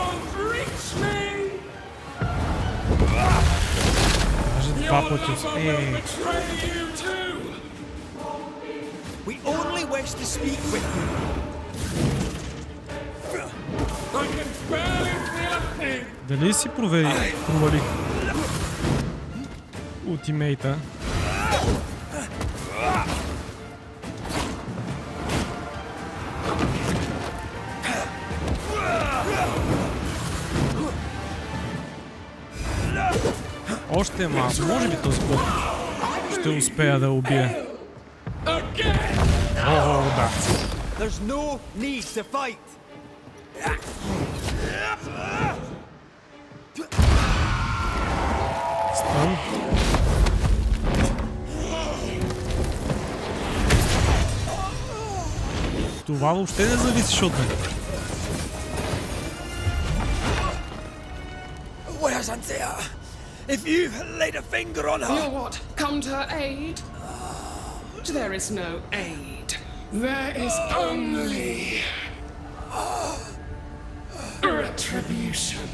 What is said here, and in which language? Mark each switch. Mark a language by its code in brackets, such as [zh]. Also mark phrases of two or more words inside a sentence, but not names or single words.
[bg] Даже два пъти. [en] We only wish to speak with you. I can barely feel a thing! [bg] Дали си провалих ултимейта? Още малко. Може би този път ще успея да убия. О, да. [en] There's no need to fight. [bg] Стън. Това въобще не зависиш от мен. [en] Where's Antea? If you laid a finger on her... You're what? Come to her aid? There is no aid. There is only... retribution.